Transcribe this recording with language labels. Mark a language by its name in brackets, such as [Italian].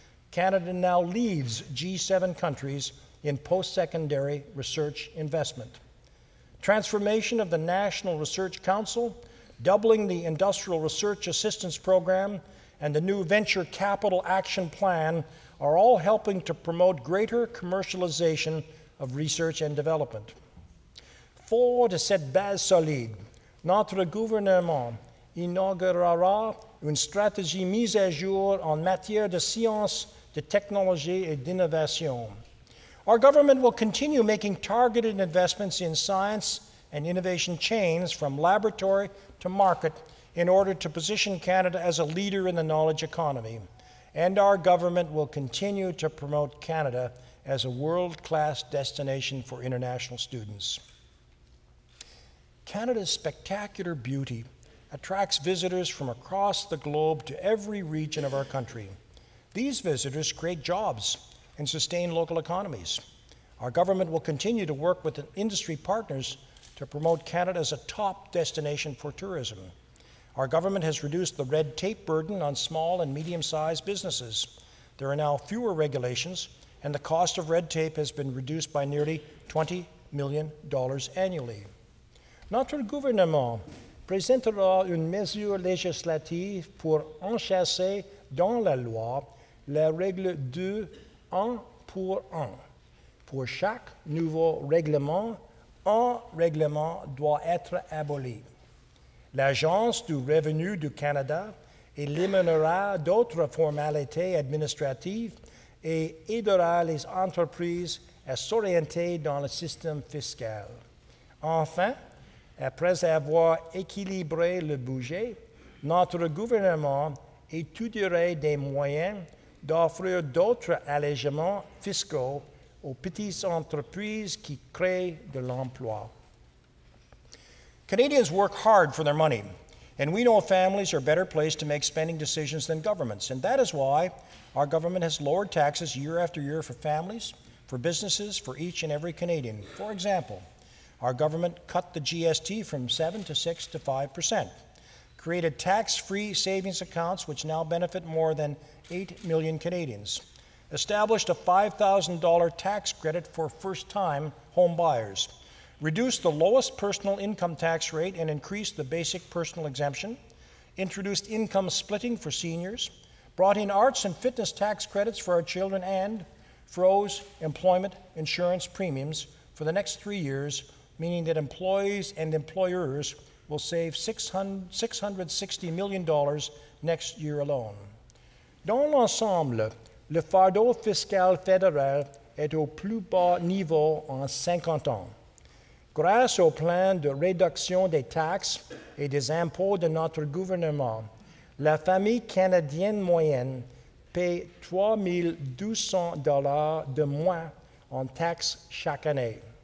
[English] Canada now leads G7 countries in post-secondary research investment. Transformation of the National Research Council, doubling the Industrial Research Assistance Program, and the new Venture Capital Action Plan are all helping to promote greater commercialization of research and development. [French] Fort de cette base solide, notre gouvernement inaugurera une stratégie mise à jour en matière de science, de technologie et d'innovation. [English] Our government will continue making targeted investments in science and innovation chains from laboratory to market in order to position Canada as a leader in the knowledge economy. And our government will continue to promote Canada as a world-class destination for international students. Canada's spectacular beauty attracts visitors from across the globe to every region of our country. These visitors create jobs and sustain local economies. Our government will continue to work with industry partners to promote Canada as a top destination for tourism. Our government has reduced the red tape burden on small and medium-sized businesses. There are now fewer regulations, and the cost of red tape has been reduced by nearly $20 million annually. [French] Notre gouvernement présentera une mesure législative pour enchasser dans la loi la règle de 1 pour 1. Pour chaque nouveau règlement, un règlement doit être aboli. L'Agence du revenu du Canada éliminera d'autres formalités administratives et aidera les entreprises à s'orienter dans le système fiscal. Enfin, après avoir équilibré le budget, notre gouvernement étudierait des moyens d'offrir d'autres allégements fiscaux aux petites entreprises qui créent de l'emploi. [English] Canadians work hard for their money, and we know families are better placed to make spending decisions than governments, and that is why our government has lowered taxes year after year for families, for businesses, for each and every Canadian. For example, our government cut the GST from 7 to 6 to 5%, created tax-free savings accounts which now benefit more than 8 million Canadians, established a $5,000 tax credit for first-time home buyers, reduced the lowest personal income tax rate and increased the basic personal exemption, introduced income splitting for seniors, brought in arts and fitness tax credits for our children, and froze employment insurance premiums for the next 3 years, meaning that employees and employers will save $660 million next year alone. [French] Dans l'ensemble, le fardeau fiscal fédéral est au plus bas niveau en 50 ans. Grâce au plan de réduction des taxes et des impôts de notre gouvernement, la famille canadienne moyenne paie $3 200 de moins en taxes chaque année.